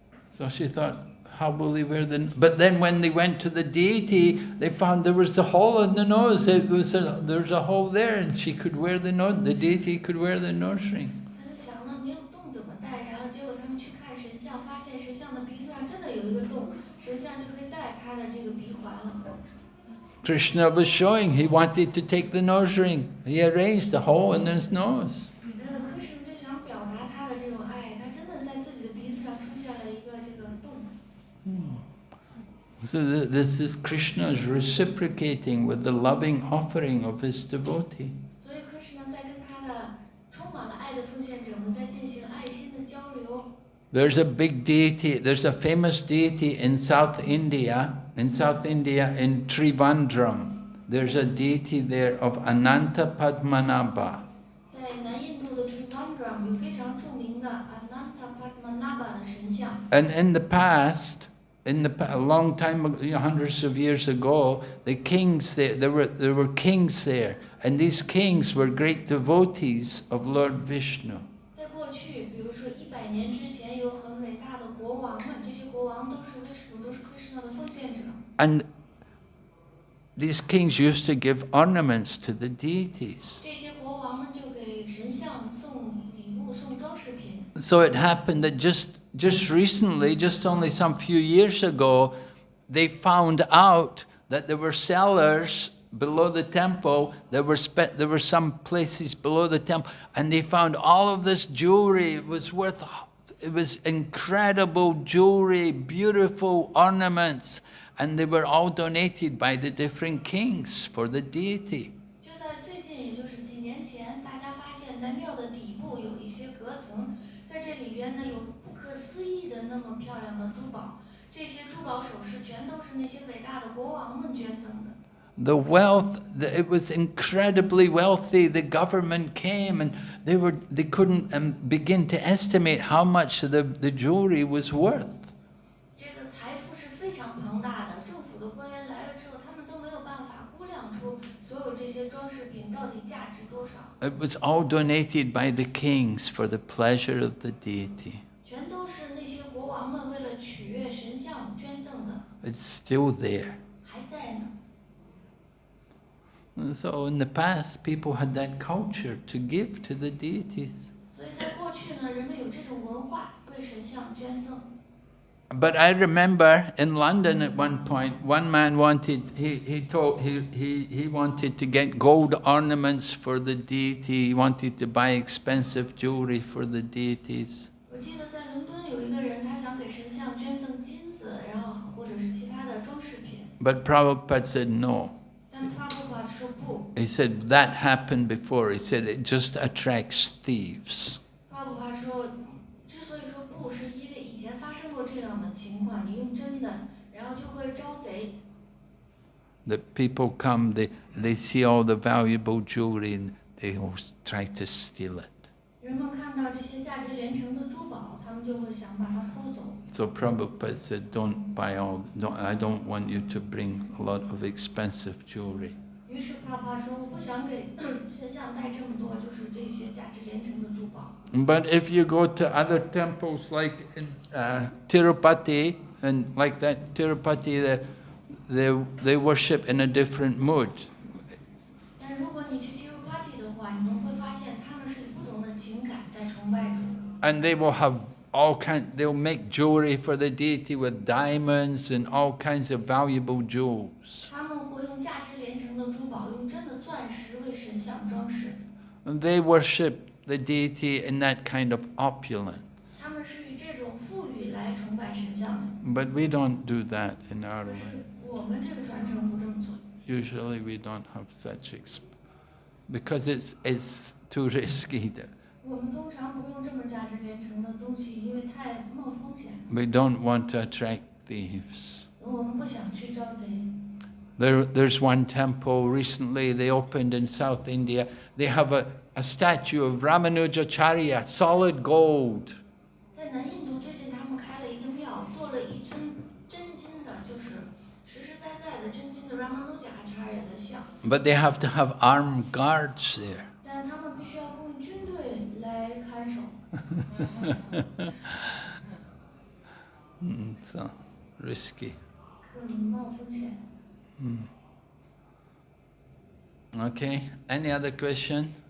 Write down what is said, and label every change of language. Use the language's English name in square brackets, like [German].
[English] So she thought, how will they wear the... But then when they went to the deity, they found there was a hole in the nose. There was a hole there, and she could wear the nose. The deity could wear the nose ring. [Chinese] 他就想呢，没有洞怎么戴？然后结果他们去看神像，发现神像的鼻子上真的有一个洞，神像就可以戴他的这个鼻环了。 [English] Krishna was showing he wanted to take the nose ring. He arranged a hole in his nose. [Chinese] Krishna 就想表达他的这种爱，他真的在自己的鼻子上出现了一个这个洞。 [English] So this is Krishna's reciprocating with the loving offering of his devotee. [Chinese] 所以 Krishna 在跟他的充满了爱的奉献者们在进行爱心的交流。 [English] There's a big deity, there's a famous deity in South India, in Trivandrum. There's a deity there of Ananta Padmanabha. [Chinese] 在南印度的 Trivandrum 有非常著名的 Ananta Padmanabha 的神像。 [English] And in the past, a long time ago, hundreds of years ago, the kings there were kings there, and these kings were great devotees of Lord Vishnu. [Chinese] 在过去，比如说100年之前，有很伟大的国王们，这些国王都是Vishnu，都是 Krishna 的奉献者。 [English] And these kings used to give ornaments to the deities. [Chinese] 这些国王们就给神像送礼物、送装饰品。 [English] So it happened that just recently, just only some few years ago, they found out that there were cellars below the temple. There were some places below the temple, and they found all of this jewelry. It was incredible jewelry, beautiful ornaments, and they were all donated by the different kings for the deity. [Chinese] 就在最近，也就是几年前，大家发现，在庙的底部有一些隔层，在这里边呢有不可思议的那么漂亮的珠宝。这些珠宝首饰全都是那些伟大的国王们捐赠的。 [English] The wealth, it was incredibly wealthy. The government came and they couldn't begin to estimate how much the jewelry was worth. [Chinese] 这个财富是非常庞大的，政府的官员来了之后，他们都没有办法估量出所有这些装饰品到底价值多少。 [English] It was all donated by the kings for the pleasure of the deity. [Chinese] 全都是那些国王们为了取悦神像捐赠的。 [English] It's still there. [Chinese] 还在呢。 [English] And so in the past, people had that culture to give to the deities. [Chinese] 所以在过去呢，人们有这种文化，为神像捐赠。 [English] But I remember in London at one point, one man wanted he wanted to get gold ornaments for the deity. He wanted to buy expensive jewelry for the deities. [Chinese] 我记得在伦敦有一个人，他想给神像捐赠金子，然后或者是其他的装饰品。 [English] But Prabhupada said no. [Chinese] 但 Prabhupada 说不。 [English] He said that happened before. He said it just attracts thieves. [Chinese] Prabhupada 说，之所以说不，是因为以前发生过这样的情况，你用真的，然后就会招贼。 [English] That people come, they see all the valuable jewelry and they will try to steal it. [Chinese] 人们看到这些价值连城的珠宝，他们就会想把它偷走。 [English] So Prabhupada said, don't buy all. I don't want you to bring a lot of expensive jewelry. [Chinese] 于是 Prabhupada 说，我不想给神像带这么多，就是这些价值连城的珠宝。 [English] But if you go to other temples like in Tirupati and like that, Tirupati, they worship in a different mood. [Chinese] 但如果你去 Tirupati 的话，你们会发现他们是以不同的情感在崇拜主。 [English] And they will have they'll make jewelry for the deity with diamonds and all kinds of valuable jewels. [Chinese] 他们会用价值连城的珠宝，用真的钻石为神像装饰。 [English] And they worship the deity in that kind of opulence. [Chinese] 他们是以这种富裕来崇拜神像的。 [English] But we don't do that in our [Chinese] 可是 [English] line. [Chinese] 我们这个传承不这么做。 [English] Usually we don't have such because it's too risky. [Chinese] 我们通常不用这么价值连城的东西，因为太冒风险。 [English] We don't want to attract thieves. [Chinese] 我们不想去招贼。 [English] There's one temple recently they opened in South India. They have a statue of Ramanujacharya, solid gold. [Chinese] 在南印度最近他们开了一个庙，做了一尊真金的，就是实实在在的真金的 Ramanujacharya 的像。 [English] But they have to have armed guards there. [Chinese] 但他们必须要供军队来看守。 [English] So risky. [Chinese] 很冒风险。 [English] Okay. Any other question?